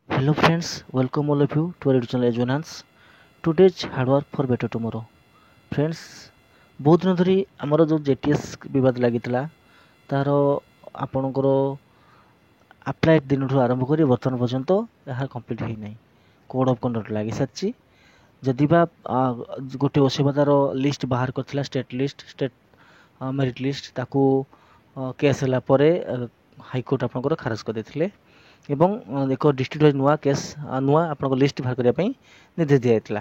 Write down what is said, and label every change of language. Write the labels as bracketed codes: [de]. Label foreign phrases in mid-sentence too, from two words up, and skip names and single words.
[en] Hello friends, welcome all of you to our YouTube channel Ejonance. Today's hard work for better tomorrow. Friends, [or] ବହୁତ ଦିନ ଧରି ଆମର ଯେଉଁ ଜେଟିଏସ୍ ବିବାଦ ଲାଗିଥିଲା ତାର ଆପଣଙ୍କର ଆପ୍ଲାଏ ଦିନଠୁ ଆରମ୍ଭ କରି ବର୍ତ୍ତମାନ ପର୍ଯ୍ୟନ୍ତ ଏହା କମ୍ପ୍ଲିଟ୍ ହୋଇନାହିଁ। [en] code of conduct [or] ଲାଗିସାରିଛି। ଯଦି ବା ଗୋଟିଏ ଓସିବା ତାର ଲିଷ୍ଟ ବାହାର କରିଥିଲା [en] state merit list [or] ତାକୁ କେସ୍ ହେଲା ପରେ ହାଇକୋର୍ଟ ଆପଣଙ୍କର ଖାରଜ କରିଦେଇଥିଲେ ଏବଂ ଏକ [en] district wise [or] ନୂଆ କେସ୍ ନୂଆ ଆପଣଙ୍କ ଲିଷ୍ଟ ବାହାର କରିବା ପାଇଁ ନିର୍ଦ୍ଦେଶ ଦିଆଯାଇଥିଲା।